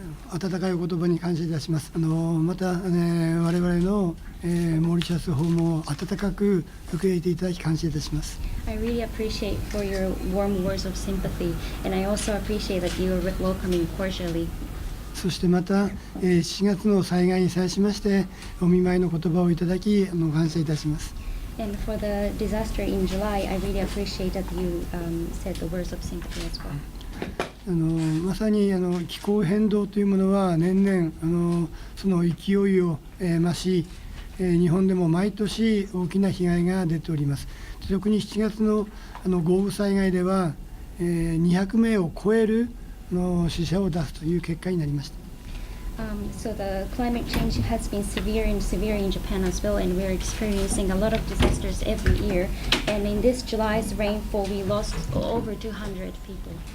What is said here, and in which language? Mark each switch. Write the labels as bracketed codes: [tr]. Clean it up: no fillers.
[ja] 温かいお言葉に感謝いたします。また、我々の、モーリシャス訪問を温かく受け入れていただき感謝いたします。 [en] I really appreciate for your warm words of sympathy, and I also appreciate that you are welcoming cordially. [ja] そしてまた、7月の災害に際しましてお見舞いの言葉をいただき感謝いたします。 [en] And for the disaster in July, I really appreciate that you said the words of sympathy as well. [ja] まさに気候変動というものは年々その勢いを増し、日本でも毎年大きな被害が出ております。特に7月の豪雨災害では200名を超える死者を出すという結果になりました。 [en] So the climate change has been severe in Japan as well, and we're experiencing a lot of disasters every year. And in this July's rainfall, we lost over 200 people.